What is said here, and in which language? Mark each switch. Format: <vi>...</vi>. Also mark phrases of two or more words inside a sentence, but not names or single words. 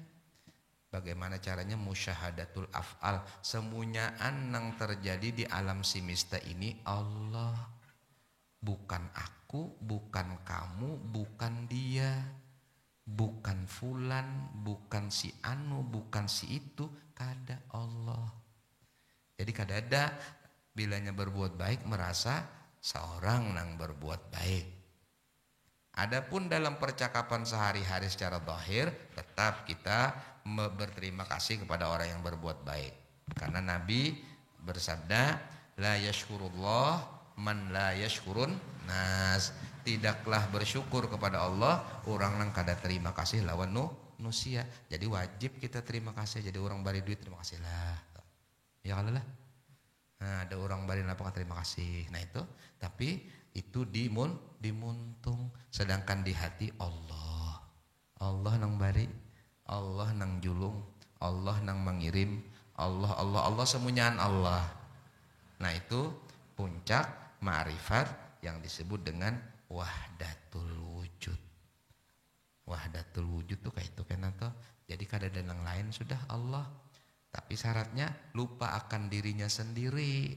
<id>Bagaimana caranya?</id> <ar>مشاهدة الأفعال,</ar> <id>semuanyaan yang terjadi di alam semesta ini Allah. Bukan aku, bukan kamu, bukan dia, bukan fulan, bukan si anu, bukan si itu, kada Allah.</id> <bjn>Jadi kada ada bilanya berbuat baik merasa seorang nang berbuat baik.</bjn> <id>Adapun dalam percakapan sehari-hari secara zahir, tetap kita berterima kasih kepada orang yang berbuat baik. Karena Nabi bersabda,</id> <ar>لا يشكر الله من لا يشكر الناس.</ar> <id>Tidaklah bersyukur kepada Allah orang yang</id> <bjn>kada terima kasih lawan manusia.</bjn> <id>Jadi wajib kita terima kasih.</id> <bjn>Jadi orang bari duit terima kasih lah.</bjn> <id>Ya kalau lah. Nah, ada orang bari apa terima kasih. Nah itu, tapi itu dimuntung.</id> <bjn>Sedangkan di hati Allah nang bari, Allah nang julung, Allah nang mengirim, Allah semuanyaan Allah.</bjn> <id>Nah itu puncak ma'rifat yang disebut dengan</id> <ar>وحدة الوجود. وحدة الوجود</ar> <id>tuh kayak itu kan atau jadi kada ada yang lain sudah Allah. Tapi syaratnya lupa akan dirinya sendiri.</id>